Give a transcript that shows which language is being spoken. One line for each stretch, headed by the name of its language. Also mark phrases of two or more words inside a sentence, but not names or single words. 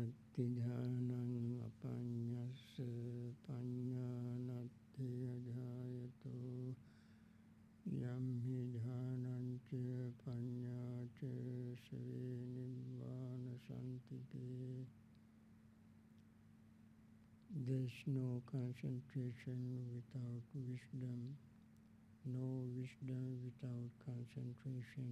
Pali: Jhanang apanyasa panyanati adhayato yam hi jhanang cha panyacha save nibbana santike.
English: There's no concentration without wisdom, no wisdom without concentration.